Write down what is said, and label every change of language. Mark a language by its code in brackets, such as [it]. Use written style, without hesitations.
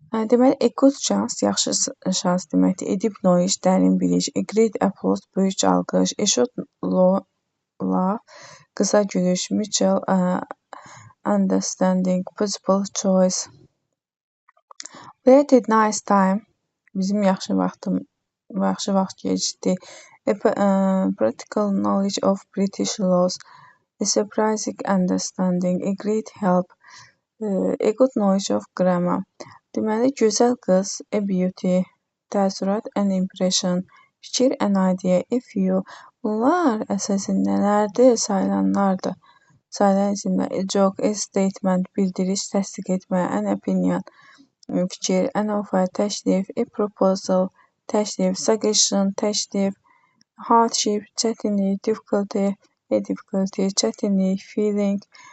[az] Deməli, [en] a good chance, [az] yaxşı şans deməkdir. [en] A deep knowledge, [az] dərin biliş. [en] A great applause, [az] böyük alqış. [en] A short laugh, [az] qısa gülüş. [en] Mutual understanding, possible choice. We had a nice time, [az] bizim yaxşı vaxt keçdi. [en] A practical knowledge of British laws. A surprising understanding, a great help. A good knowledge of grammar. [az] Deməli, gözəl qız, [en] a beauty, [az] təəssürat, [en] an impression, [az] fikir, [en] an idea, a view. [az] Bunlar əsasən nələrdir? Sayılanlardır. Sayılan isimlər [en] a joke, a statement, [az] bildiriş, təsdiq etmə, [en] an opinion, [az] fikir, [en] an offer, [az] təklif, [en] a proposal, təklif, suggestion, təklif, hardship, [az] çətinlik, [en] difficulty, a difficulty, çətinlik, feeling.